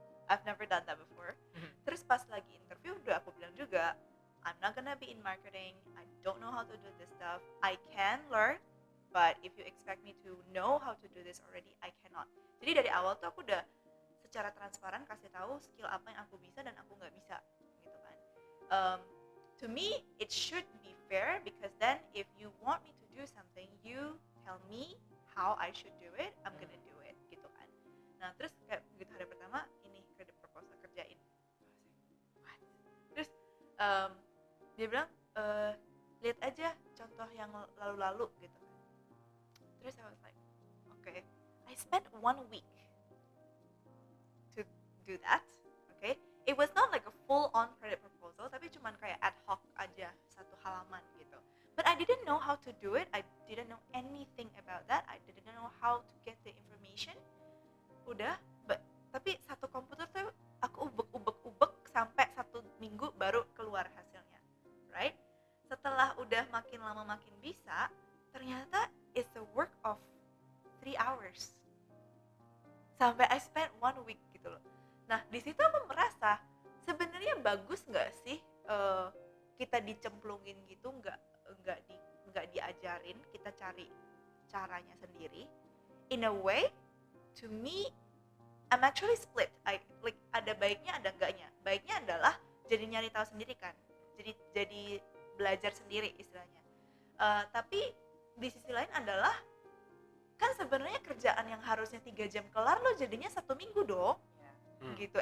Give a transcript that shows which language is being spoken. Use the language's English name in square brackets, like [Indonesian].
[English] I've never done that before. [Indonesian] Terus pas lagi interview udah aku bilang juga, [English] I'm not gonna be in marketing, I don't know how to do this stuff, I can learn, but if you expect me to know how to do this already, I cannot. [Indonesian] Jadi dari awal tuh aku udah secara transparan kasih tahu skill apa yang aku bisa dan aku nggak bisa, gitu kan. [English] To me, it should be fair because then if you want me to do something, you tell me how I should do it, I'm gonna do it, gitu kan. [Indonesian] Nah terus kayak begitu hari pertama, ini credit proposal kerjain. What? Terus dia bilang, lihat aja contoh yang lalu-lalu gitu. [English] Terus I was like, okay, I spent 1 week to do that, okay? It was not like a full-on credit proposal, [Indonesian] tapi cuman kayak ad hoc aja, satu halaman gitu. [English] But I didn't know how to do it, I didn't know anything about that, I didn't know how to get the information. [Indonesian] Udah, tapi satu komputer tuh aku ubek sampai 1 minggu baru keluar hasilnya, right? Setelah udah makin lama makin bisa, ternyata [English] it's a work of 3 hours. [Indonesian] Sampai [English] I spent 1 week [Indonesian] gitu loh. Nah di situ aku merasa sebenarnya bagus nggak sih kita dicemplungin gitu, nggak diajarin, kita cari caranya sendiri. [English] In a way, to me, I'm actually split. [Indonesian] Like ada baiknya ada enggaknya. Baiknya adalah jadi nyari tahu sendiri kan. Jadi belajar sendiri istilahnya. Tapi di sisi lain adalah kan sebenarnya kerjaan yang harusnya 3 jam kelar lo jadinya 1 minggu dong. Gitu.